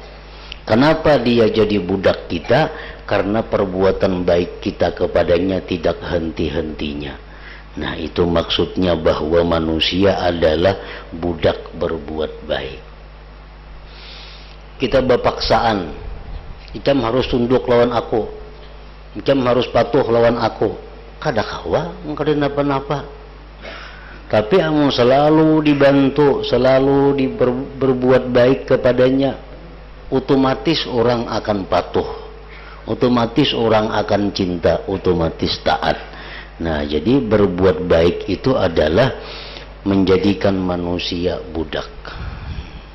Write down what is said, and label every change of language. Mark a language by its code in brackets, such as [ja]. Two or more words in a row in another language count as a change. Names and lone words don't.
[id] Kenapa dia jadi budak kita? Karena perbuatan baik kita kepadanya tidak henti-hentinya. Nah, itu maksudnya bahwa manusia adalah budak berbuat baik. Kita berpaksaan, kita harus tunduk lawan aku, kita harus patuh lawan aku. [bjn] Kada kawa, kada napa-napa. [id] Tapi amun selalu dibantu, selalu berbuat baik kepadanya, otomatis orang akan patuh, otomatis orang akan cinta, otomatis taat. Nah, jadi berbuat baik itu adalah menjadikan manusia budak.